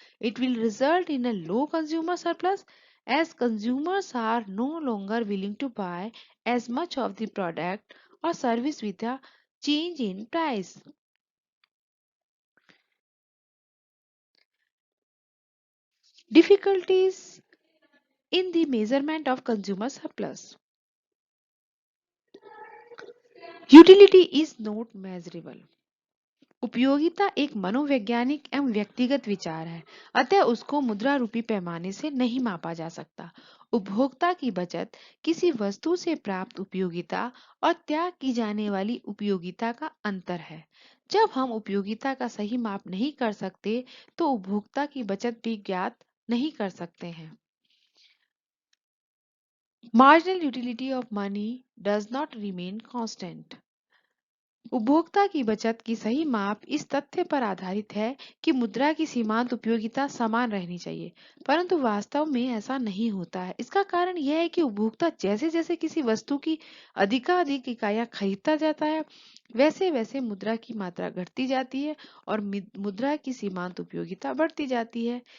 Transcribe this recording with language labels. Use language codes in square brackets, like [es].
[en] It will result in a low consumer surplus as consumers are no longer willing to buy as much of the product or service with a change in price. Difficulties in the measurement of consumer surplus. Utility is not measurable. [hi] उपयोगिता एक मनोवैज्ञानिक एवं व्यक्तिगत विचार है, अतः उसको मुद्रा रूपी पैमाने से नहीं मापा जा सकता। उपभोक्ता की बचत किसी वस्तु से प्राप्त उपयोगिता और त्याग की जाने वाली उपयोगिता का अंतर है। जब हम उपयोगिता का सही माप नहीं कर सकते, तो उपभोक्ता की बचत भी ज्ञात नहीं कर सकते हैं। [en] Marginal utility of money does not remain constant. [hi] उपभोक्ता की बचत की सही माप इस तथ्य पर आधारित है कि मुद्रा की सीमांत उपयोगिता समान रहनी चाहिए, परंतु वास्तव में ऐसा नहीं होता है। इसका कारण यह है कि उपभोक्ता जैसे जैसे किसी वस्तु की अधिकाधिक इकाइयां खरीदता जाता है, वैसे वैसे मुद्रा की मात्रा घटती जाती है और मुद्रा की सीमांत उपयोगिता बढ़ती जाती है।